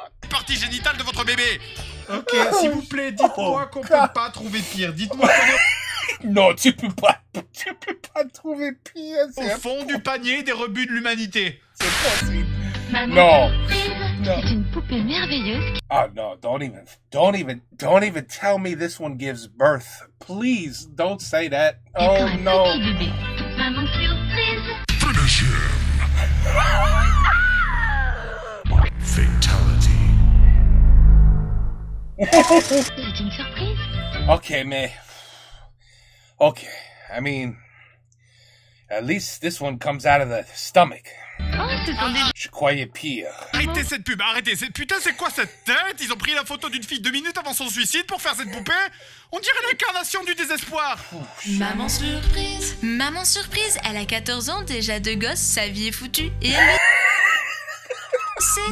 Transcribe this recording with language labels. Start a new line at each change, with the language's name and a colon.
French: parties génitales de votre bébé. Ok, s'il vous plaît, dites-moi qu'on peut pas trouver pire. Dites-moi qu'on... Non, tu peux pas trouver pire. Au fond du panier des rebuts de l'humanité. C'est possible. Maman, Non. c'est une poupée merveilleuse.
English: Oh no, don't even tell me this one gives birth. Please, don't say that. Oh no.
French: Maman surprise.
English: Finish him. Fatality.
French: C'est une surprise.
English: Okay, man. Okay, I mean, At least this one comes out of the stomach.
French: Oh, ce sont des... Je croyais pire. Arrêtez cette pub, arrêtez. Putain, c'est quoi cette tête? Ils ont pris la photo d'une fille 2 minutes avant son suicide pour faire cette poupée? On dirait l'incarnation du désespoir. Maman surprise. Maman surprise, elle a 14 ans, déjà 2 gosses, sa vie est foutue. Et elle... C'est...